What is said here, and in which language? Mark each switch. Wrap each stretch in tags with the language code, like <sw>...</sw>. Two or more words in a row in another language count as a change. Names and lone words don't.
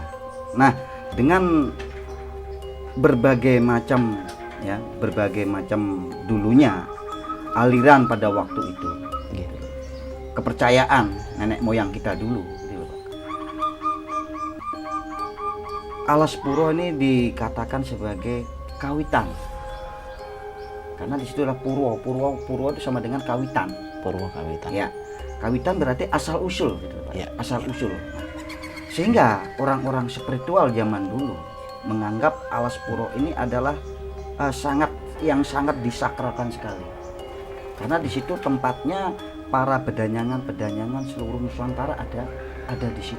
<id>Nah, dengan berbagai macam dulunya aliran pada waktu itu, Nggih. kepercayaan nenek moyang kita dulu. Alas Purwo ini dikatakan sebagai kawitan, karena disitulah Purwo itu sama dengan kawitan. Purwo kawitan. Ya, kawitan berarti asal usul gitu, Pak. Ya. Asal usul. Sehingga orang-orang spiritual zaman dulu menganggap Alas Purwo ini adalah sangat disakralkan sekali, karena di situ tempatnya para pedanyangan seluruh Nusantara ada di situ.</id>